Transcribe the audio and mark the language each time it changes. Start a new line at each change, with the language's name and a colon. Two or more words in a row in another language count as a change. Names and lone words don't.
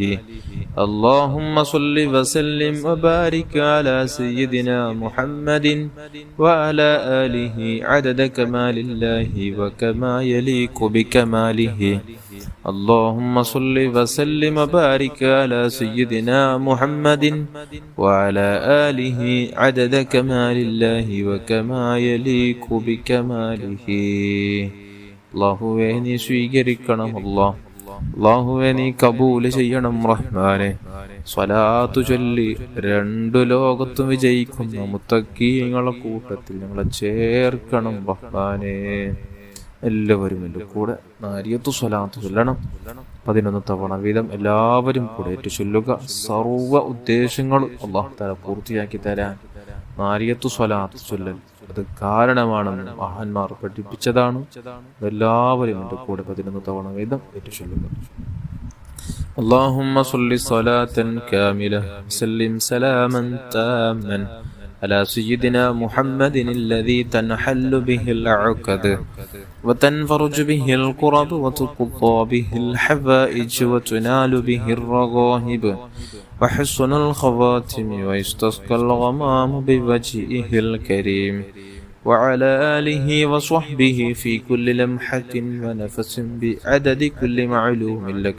Arabic: اللهم صل وسلم وبارك على سيدنا محمد وعلى آله عدد كمال الله وكما يليق بكماله. اللهم صل وسلم وبارك على سيدنا محمد وعلى آله عدد كمال الله وكما يليق بكماله.
Malayalam: അല്ലാഹുവേ നീ സ്വീകരിക്കണം അല്ലാഹുവേ നീ കബൂൽ ചെയ്യണം റഹ്മാനെ. സ്വലാത്തു ചൊല്ലി രണ്ടു ലോകത്തും വിജയിക്കുന്ന മുത്തഖീങ്ങളുടെ കൂട്ടത്തിൽ ഞങ്ങളെ ചേർക്കണം റഹ്മാനെ. എല്ലാവരും എൻ്റെ കൂടെ നാരിയത്തു സ്വലാത്ത് ചൊല്ലണം 11 തവണ വീതം എല്ലാവരും കൂടെ ഏറ്റു ചൊല്ലുക. സർവ്വ ഉദ്ദേശങ്ങൾ
Arabic: الله تعالى
Malayalam: പൂർത്തിയാക്കി തരാൻ നാരിയത്തു സ്വലാത്ത് ചൊല്ലൽ അത് കാരണമാണെന്ന് മഹാന്മാർ പഠിപ്പിച്ചതാണ്. എല്ലാവരും എൻ്റെ കൂടെ 11 തവണ വീതം ഏറ്റു ചൊല്ലുക.
Arabic: اللهم صل صلاة كاملة وسلم سلاما تاما على سيدنا محمد الذي تنحل به العقد وتنفرج به الكرب وتقضى به الحوائج وتنال به الرغائب وحسن الخواتم ويستسقى الغمام بوجهه الكريم وعلى آله وصحبه في كل لمحة ونفس بعدد كل معلوم لك.